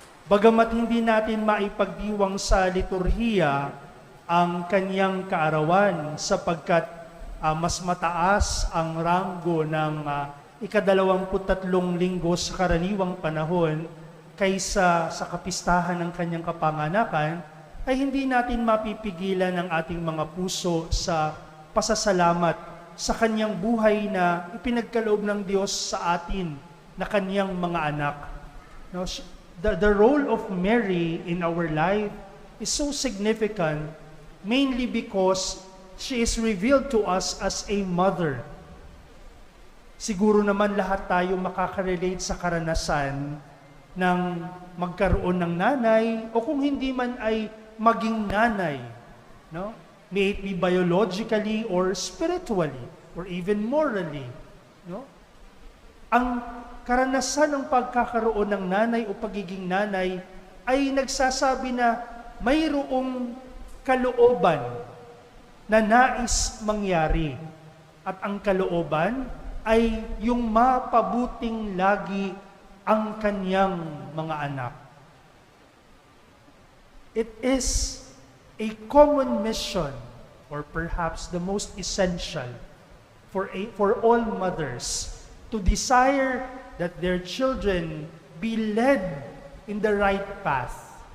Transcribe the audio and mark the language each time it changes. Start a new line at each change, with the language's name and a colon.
Filipino: Bagamat hindi natin maipagdiwang sa liturhiya ang kanyang kaarawan sapagkat mas mataas ang ranggo ng ika-23 linggo sa karaniwang panahon kaysa sa kapistahan ng kanyang kapanganakan, ay hindi natin mapipigilan ang ating mga puso sa pasasalamat sa kanyang buhay na ipinagkaloob ng Diyos sa atin na kanyang mga anak.
English: No, the role of Mary in our life is so significant mainly because she is revealed to us as a mother.
Filipino: Siguro naman lahat tayo makaka-relate sa karanasan ng magkaroon ng nanay o kung hindi man ay maging nanay, no?
English: May it be biologically or spiritually or even morally, no?
Filipino: Ang karanasan ng pagkakaroon ng nanay o pagiging nanay ay nagsasabi na mayroong kalooban na nais mangyari. At ang kalooban ay yung mapabuting lagi ang kanyang mga anak.
English: It is a common mission, or perhaps the most essential for all mothers, to desire that their children be led in the right path.